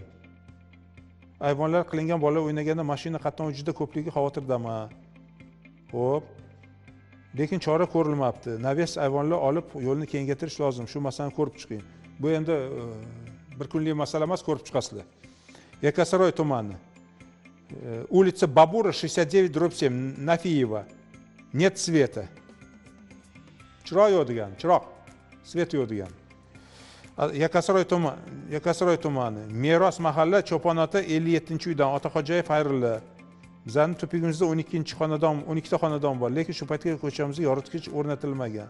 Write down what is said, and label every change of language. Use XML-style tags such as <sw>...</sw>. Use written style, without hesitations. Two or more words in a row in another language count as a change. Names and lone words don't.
<uz>Ayvonlar qilingan, bolalar o'ynaganda mashina qatnovi juda ko'pligi xavotirdaman. Xo'p. Lekin chora ko'rilmabdi. Naves ayvonlar olib yo'lni kengaytirish lozim. Shu masalani ko'rib chiqing. Bu endi bir kunlik masala emas, ko'rib chiqasizlar. Yakkasaroy tumani.</uz> <ru>Улица Бабура 69/7, Nafiyeva. Нет света.</ru> <uz>Chiroq yo'q degan, chiroq. Svet yo'q degan. Yakkasaroy tumani. Meros mahalla Cho'ponota 57-uydan Otaxo'jayev Xayrulla. Bizning tupigimizda 12 ta xonadon bor, lekin shu paytga ko'chamizga yoritgich o'rnatilmagan.</uz>